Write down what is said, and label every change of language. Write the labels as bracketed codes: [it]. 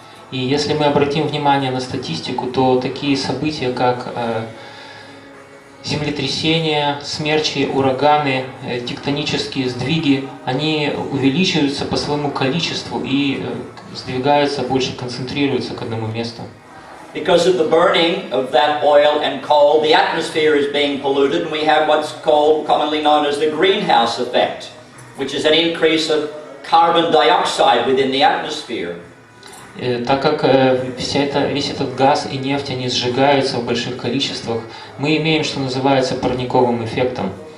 [ru] И если мы обратим внимание на статистику, то такие события, как землетрясения, смерчи, ураганы, тектонические сдвиги, они увеличиваются по своему количеству и сдвигаются, больше концентрируются к одному месту. [en] Because of the burning of that oil and coal, the atmosphere is being polluted, and we have what's commonly known as the greenhouse effect, which is an increase of carbon dioxide within the atmosphere. [ru] Так как весь этот газ и нефть, они сжигаются в больших количествах, мы имеем, что называется, парниковым эффектом.